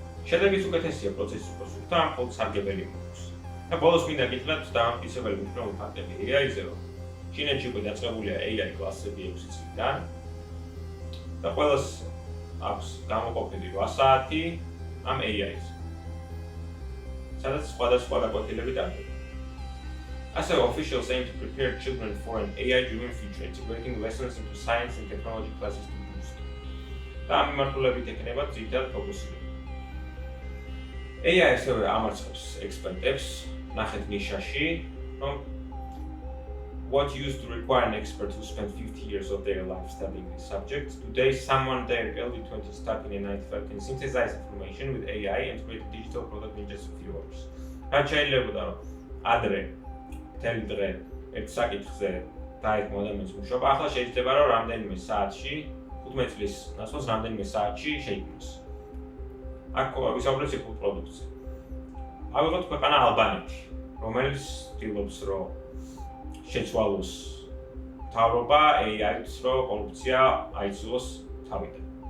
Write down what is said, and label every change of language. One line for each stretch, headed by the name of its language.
Georgian: შედეგიც უკეთესია პროცესის უპროცესთა ამ მხოლოდ სარგებელი მოაქვს. და ბოლოს მინდა გითხრათ დამამტკიცებელი მნიშვნელოვანი ფაქტები AI-ზე, რომ ჩინეთში უკვე დაწყებულია AI კლასები 6 წლიდან და ყველას აქვს გამოყოფილი 8 საათი ამ AI-ზე. სადაც სხვადასხვა გაკვეთილები ტარდება.
English: Also, officials aim to prepare children for an AI-driven future, integrating lessons into science and technology classes to boost.
Georgian: და ამ მიმართულებით ექნება ძირითადად ფოკუსი. AI ასევე ამარცხებს ექსპერტებს, ნახეთ ნიშაში, რომ
English: what used to require an expert who spent 50 years of their life studying this subject, today someone their early 20s stuck in a 9-to-5 can synthesize information with AI and create a digital product in just a few hours.
Georgian: რაც შეიძლებოდა რომ ადრე მთელი დღე ერთ საკითხზე დაეთმო ადამიანს მუშაობა, ახლა შეიძლება რომ რამდენიმე საათში, 15 წლის ნაცვლად რამდენიმე საათში შეიქმნას. აქ ვისაუბრეთ ციფრულ პროდუქტზე. ავიღოთ ქვეყანა ალბანეთი, რომელიც ცდილობს რომ შეცვალოს მთავრობა AI-ს, რომ კორუფცია აიძულოს თავიდან.